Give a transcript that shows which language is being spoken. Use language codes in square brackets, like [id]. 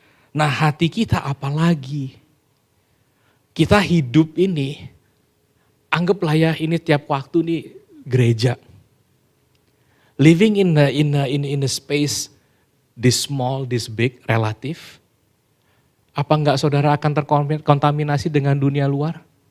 [id] Nah hati kita apalagi, kita hidup ini, anggaplah ya ini tiap waktu nih gereja. [en] Living in a space this small, this big, relative. [id] Apa enggak saudara akan terkontaminasi dengan dunia luar?